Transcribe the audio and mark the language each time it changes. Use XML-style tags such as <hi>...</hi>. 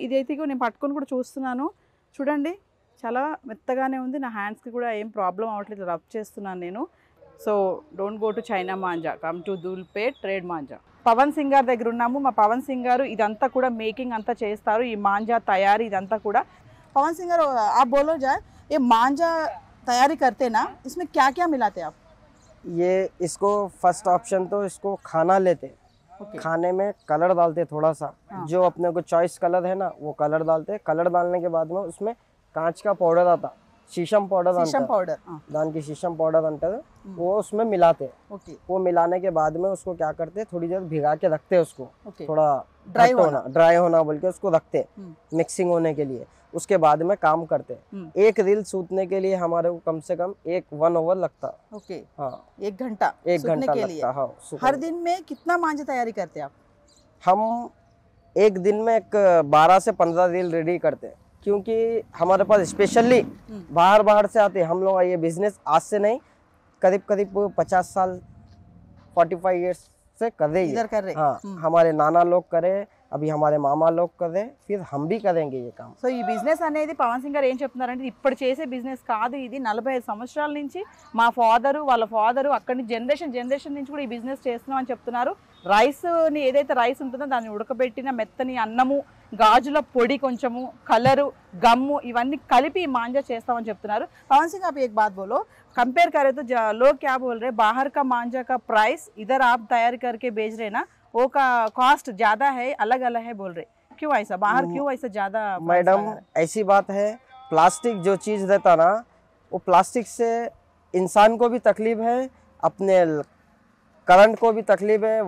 <te>ఇదైతే నేను పట్టుకొని కూడా చూస్తున్నాను, చూడండి చాలా మెత్తగానే ఉంది. నా హ్యాండ్స్కి కూడా ఏం ప్రాబ్లం అవ్వట్లేదు, రబ్ చేస్తున్నాను నేను. So</te> <en>Don't go to China manja, come to Dhoolpet trade manja.</en> <te>Pawan Singh గారి దగ్గర ఉన్నాము. మా పవన్ సింగ్ గారు ఇదంతా కూడా మేకింగ్ అంతా చేస్తారు, ఈ మాంజా తయారీ ఇదంతా కూడా.</te> <hi>పవన్ సింగ్ గారు आप बोलो जाए, ये मांझा तैयारी करते ना, इसमें क्या क्या मिलाते आप? ये इसको फर्स्ट ऑप्शन तो इसको खाना लेते, खाने में कलर डालते थोड़ा सा, जो अपने को चॉइस कलर है ना वो कलर डालते. कलर डालने के बाद में उसमें कांच का पाउडर आता, शीशम पाउडर दान की शीशम पाउडर अंटर वो उसमें मिलाते. वो मिलाने के बाद में उसको क्या करते, थोड़ी देर भिगा के रखते उसको, थोड़ा ड्राई होना बोल के उसको रखते मिक्सिंग होने के लिए. उसके बाद में काम करते. एक रील सूतने के लिए हमारे को कम से कम 1 आवर लगता. हाँ, 1 घंटा लगता. हाँ, हर दिन में कितना मांझा तैयारी करते आप? हम एक दिन में 12 से 15 रील रेडी करते, क्योंकि हमारे पास स्पेशली बाहर से आते. हम लोग ये बिजनेस आज से नहीं, करीब 50 साल 45 इयर्स से कर रहे. हाँ, हमारे नाना लोग करे, अभी हमारे मामा लोग करे, फिर हम भी करेंगे ये काम.</hi> <te>సో ఈ బిజినెస్ అనేది పవన్ సింగ్ గారు ఏం చెప్తున్నారంటే ఇప్పుడు చేసే బిజినెస్ కాదు ఇది. 45 సంవత్సరాల నుంచి మా ఫాదరు వాళ్ళ ఫాదరు అక్కడి నుంచి జనరేషన్ నుంచి కూడా ఈ బిజినెస్ చేస్తున్నాం అని చెప్తున్నారు. రైస్ని ఏదైతే రైస్ ఉంటుందో దాన్ని ఉడకబెట్టిన మెత్తని అన్నము, గాజుల పొడి, కొంచెము కలరు, గమ్ము ఇవన్నీ కలిపి మాంజా చేస్తామని చెప్తున్నారు.</te> <hi>పవన్ సింగ్ आप एक बात बोलो, कंपेयर करें तो लोग क्या बोल रहे, बाहर का मांझा का प्राइस इधर आप तैयार करके बेच रहे ना, वो का कॉस्ट ज़्यादा है, अलग अलग है बोल रहे. क्यों ऐसा, बाहर क्यों ऐसा ज़्यादा? मैडम ऐसी बात है, प्लास्टिक जो चीज़ रहता ना, वो प्लास्टिक से इंसान को भी तकलीफ है, अपने करंट को भी तकलीफ है.</hi>